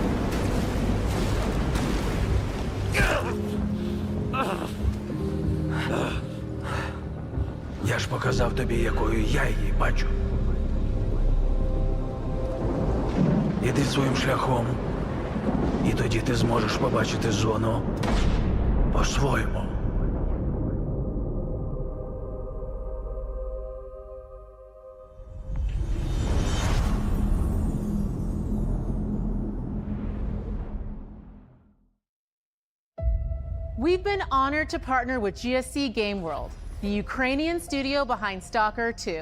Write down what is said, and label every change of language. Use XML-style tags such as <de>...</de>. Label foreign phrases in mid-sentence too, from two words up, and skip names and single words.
<uk>Я ж показав тобі, якою я її бачу. Іди своїм шляхом, і тоді ти зможеш побачити зону по-своєму.</uk> <en>We've been honored to partner with GSC Game World, the Ukrainian studio behind Stalker 2.</en>